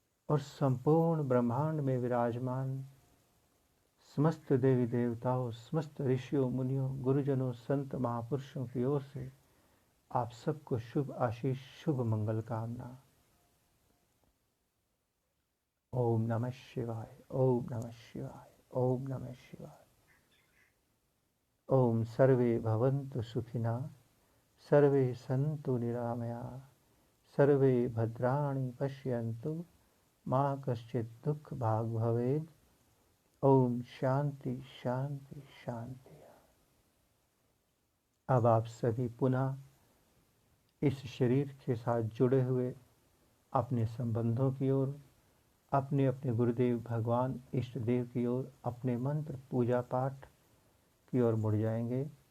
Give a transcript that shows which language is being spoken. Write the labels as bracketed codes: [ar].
[hi] और संपूर्ण ब्रह्मांड में विराजमान समस्त देवी देवताओं, समस्त ऋषियों, मुनियों, गुरुजनों, संत महापुरुषों की ओर से आप सबको शुभ आशीष, शुभ मंगल कामना। [sa] ओम नमः शिवाय, ओम नमः शिवाय, ओम नमः शिवाय। ओम सर्वे भवन्तु सुखिनः, सर्वे सन्तु निरामया, सर्वे भद्राणि पश्यन्तु, मा कश्चित् दुःख भाग् भवेत्। ओम शांति शांति शांति। [hi] अब आप सभी पुनः इस शरीर के साथ जुड़े हुए अपने संबंधों की ओर, अपने अपने गुरुदेव भगवान इष्ट देव की ओर, अपने मंत्र पूजा पाठ की ओर मुड़ जाएंगे।